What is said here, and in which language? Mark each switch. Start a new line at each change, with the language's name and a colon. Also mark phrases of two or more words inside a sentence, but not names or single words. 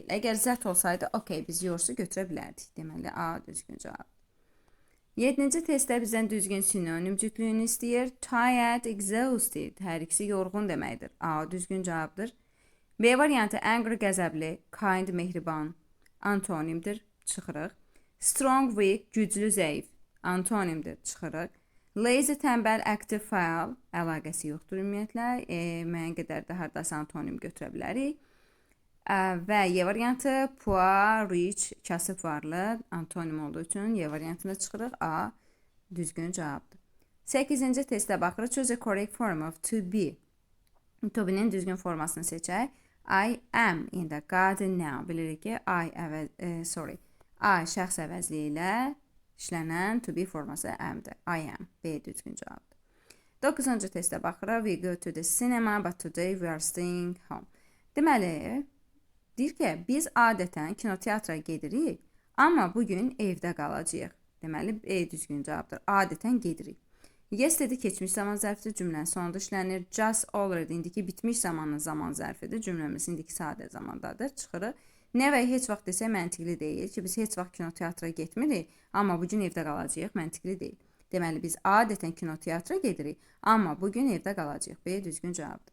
Azerbaijani: Əgər zət olsaydı, okey, biz yoursu götürə bilərdik. Deməli, A düzgün cavab. 7-ci testdə bizdən düzgün sinonim cütlüyünü istəyir.
English: Tired, exhausted.
Azerbaijani: Hər ikisi yorğun deməkdir. A düzgün cavabdır. B variantı angry, qəzəbli, kind, mehriban, antonimdir. Çıxırıq.
English: Strong, weak,
Azerbaijani: güclü, zəif, antonimdir. Çıxırıq. Lazy, tənbəl, active, faal, əlaqəsi yoxdur ümumiyyətlə. Müəyyən qədər də hardasa antonim götürə bilərik. Və Y variantı
English: poor, rich,
Azerbaijani: kasıb varlı, antonim olduğu üçün Y variantında çıxırıq. A düzgün cavabdır. 8-ci testə baxırıq.
English: Choose a correct form of to be. To be-
Azerbaijani: nin düzgün formasını seçək.
English: I am in the garden now.
Azerbaijani: Bilirik ki, I şəxs əvəzliyi ilə işlənən to be forması am-dır.
English: I am.
Azerbaijani: B düzgün cavabdır. 9-cu testə baxırıq.
English: We go to the cinema, but today we are staying home.
Azerbaijani: Deməli, deyir ki, biz adətən kinoteatra gedirik, amma bugün evdə qalacağıq. Deməli, E düzgün cavabdır. Adətən gedirik. Yesterday keçmiş zaman zərfidir, cümlənin sonunda işlənir.
English: Just already
Azerbaijani: indiki bitmiş zamanın zaman zərfidir, cümləmiz indiki sadə zamandadır. Çıxırıq. Never heç vaxt desək məntiqli deyil ki, biz heç vaxt kinoteatra getmirik, amma bugün evdə qalacağıq, məntiqli deyil. Deməli, biz adətən kinoteatra gedirik, amma bugün evdə qalacağıq. B düzgün cavabdır.